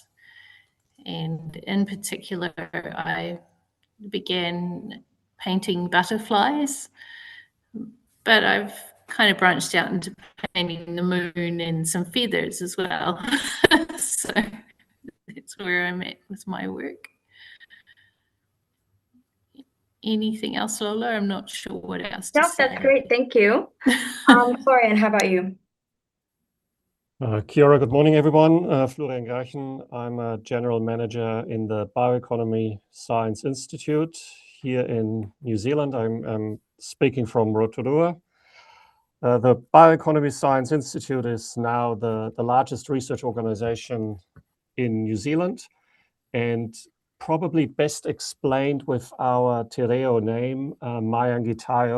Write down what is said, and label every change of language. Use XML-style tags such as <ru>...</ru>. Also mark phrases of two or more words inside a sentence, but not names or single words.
<en>And in particular, I began painting butterflies, but I've kind of branched out into painting the moon and some feathers as well. So that's where I'm at with my work. Anything else, Lola? I'm not sure what else to say. That's great. Thank you. Florian, how about you?</en> <mi>Kia ora,</mi> <en>good morning, everyone. Florian Graichen. I'm a general manager in the Bioeconomy Science Institute here in New Zealand. I'm speaking from Rotorua. The Bioeconomy Science Institute is now the largest research organization in New Zealand, and probably best explained with our Te Reo name, Mayangi-Tayo.</en>